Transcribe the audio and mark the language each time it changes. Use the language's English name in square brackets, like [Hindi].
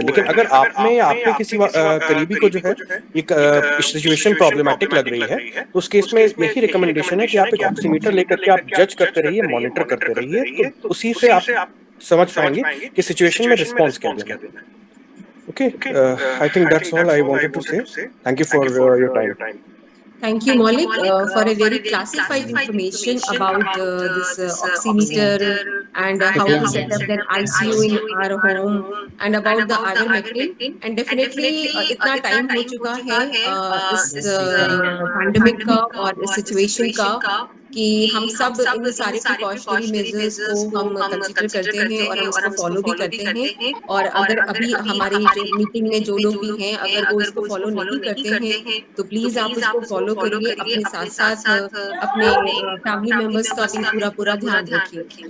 [Hindi] लेकिन अगर आप में या आपके किसी करीबी को जो है ये सिचुएशन प्रॉब्लमेटिक लग रही है, तो उस केस में यही रिकमेंडेशन है कि आप एक ऑक्सीमीटर लेकर के आप जज करते रहिए, मॉनिटर करते रहिए, तो उसी से आप समझ पाएंगे कि सिचुएशन में रिस्पॉन्स क्या देना है। [English] Okay, I think that's all I wanted to say. Thank you for your time. Thank you, Maulik, for a very classified information about this oximeter and how to set up that ICU in our home and about the ivermectin. [Hindi] And definitely इतना time हो चुका है इस pandemic का और इस situation का कि हम सब इन सारे प्रिकॉशनरी मेजर्स को हम कंसिडर करते हैं और हम इसको फॉलो भी करते हैं। और अगर अभी हमारी जो मीटिंग में जो लोग भी हैं अगर वो इसको फॉलो नहीं करते हैं तो प्लीज आप इसको फॉलो करिए, अपने साथ साथ अपने फैमिली मेंबर्स का भी पूरा ध्यान रखिए।